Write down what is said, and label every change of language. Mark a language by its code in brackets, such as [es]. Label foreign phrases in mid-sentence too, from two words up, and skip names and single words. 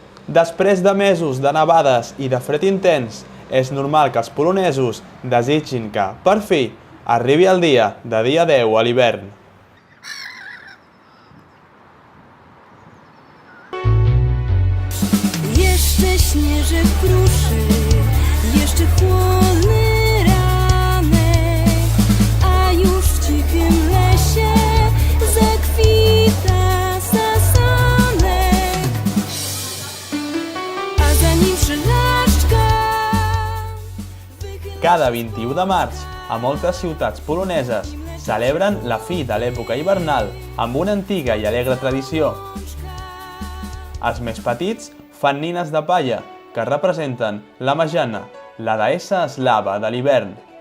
[ca] Després de mesos de nevades i de fred intens, és normal que els polonesos desitgin que, per fi, arribi el dia de dir adeu a l'hivern. [pl] Jeszcze śnieżek kruszy, jeszcze chłodny ranek, a już w cichym lesie zakwita sasanek, a za nim szylaszczka. [ca] Cada 21 de març, a moltes ciutats poloneses, celebren la fi de l'època hivernal amb una antiga i alegre tradició. Els més petits fan nines de palla que representen la Marzena, la deessa eslava de l'hivern.